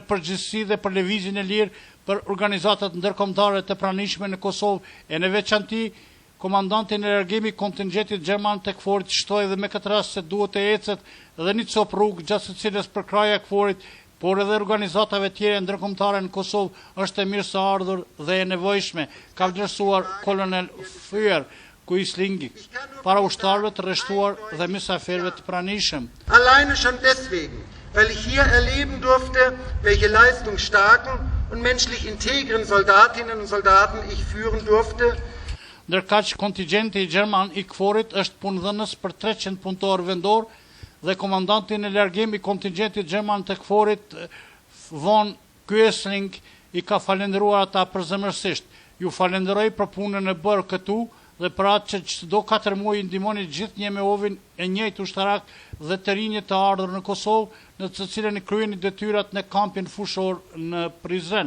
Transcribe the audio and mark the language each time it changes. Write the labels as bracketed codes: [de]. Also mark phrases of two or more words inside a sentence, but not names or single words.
[sq] përgjithësi dhe për lëvizjen e lirë për organizatat ndërkombëtare të pranishme në Kosovë, e në veçanti komandanti në largimi kontingjentit gjerman të KFOR-it shtoi dhe me këtë rast se duhet të ecet dhe një copë rrugë gjatë së cilës përkraja KFOR-it, por edhe organizatave tjere ndërkombëtare në Kosovë është e mirë së ardhur dhe e nevojshme, ka vlerësuar kolonel Freyer Quisling para ushtarëve të rreshtuar dhe mysafirëve të pranishëm. [de] Alleine schon deswegen, weil ich hier erleben durfte, welche leistungsstarken und menschlich integren Soldatinnen und Soldaten ich führen durfte. [sq] Ndërkaq kontingjenti i gjerman i KFOR-it është punëdhënës për 300 punëtor vendor dhe komandanti në largim i kontingjentit gjerman të KFOR-it von Quisling i ka falendëruar ata përzemërsisht. Ju falenderoj për punën e bërë këtu dhe për atë që çdo 4 muaj ndihmoni gjithnjë me ovin e njëjtë ushtarak dhe të rinjë të ardhur në Kosovë, në të cilën kryeni detyrat në kampin fushor në Prizren.